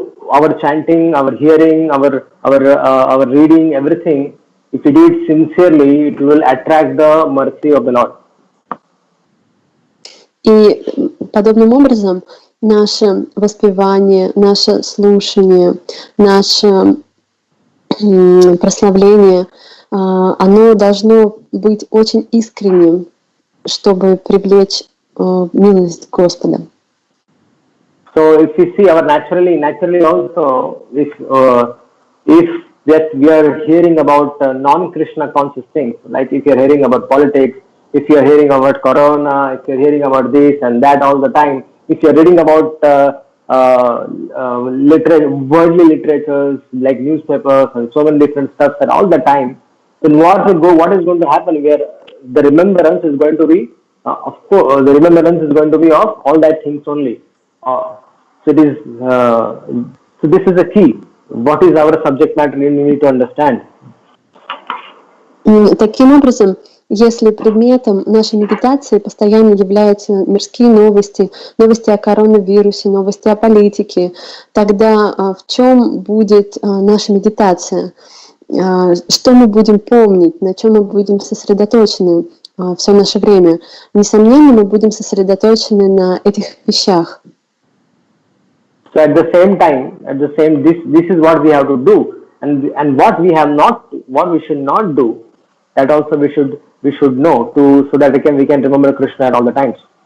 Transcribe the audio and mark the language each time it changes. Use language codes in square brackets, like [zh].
[en] our chanting, our hearing, our reading, everything, if we do it sincerely, it will attract the mercy of the Lord. [ru] И подобным образом наше воспевание, наше слушание, наше прославление, оно должно быть очень искренним, чтобы привлечь милость Господа. [en] So if you see our naturally also, if that we are hearing about non-Krishna conscious things, like if you are hearing about politics, if you are hearing about corona, if you are hearing about this and that all the time, if you are reading about worldly literatures like newspapers and so many different stuff at all the time, then what is going to happen? Where the remembrance is going to be, of course, the remembrance is going to be of all that things only. So this is the key. What is our subject matter? We need to understand. [ru] Таким образом, если предметом нашей медитации постоянно являются мирские новости, новости о коронавирусе, новости о политике, тогда в чем будет наша медитация? Что мы будем помнить, на чем мы будем сосредоточены все наше время? Несомненно, мы будем сосредоточены на этих вещах. [en] So at the same time, this is what we have to do, and what we should not do, that also we should know so that we can remember Krishna at all the times.